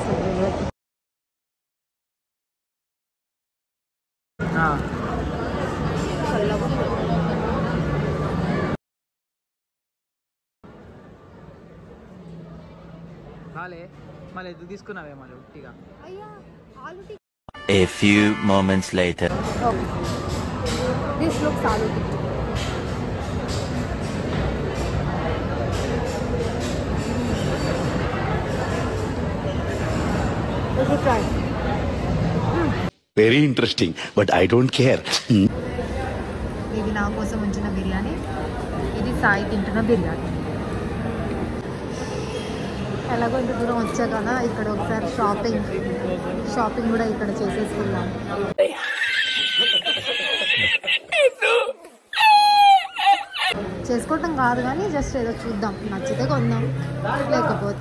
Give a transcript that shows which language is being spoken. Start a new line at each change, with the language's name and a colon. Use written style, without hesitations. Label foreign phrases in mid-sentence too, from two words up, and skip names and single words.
Telugu: మళ్ళీ ఎందుకు తీసుకున్నావే మళ్ళీ ఉట్టిగా?
English: A few moments later. Okay. This looks aloo tikki. We should try. Very interesting, but I don't care.
Telugu: Maybe ఇది నా కోసం ఉంచిన బిర్యానీ, ఇది సాయి తింటున్న బిర్యానీ. ఎలాగో ఇంత దూరం వచ్చా కదా, ఇక్కడ ఒకసారి షాపింగ్ కూడా ఇక్కడ చేసేసుకుందాం. చేసుకోవటం కాదు కానీ జస్ట్ ఏదో చూద్దాం, నచ్చితే కొందాం, లేకపోతే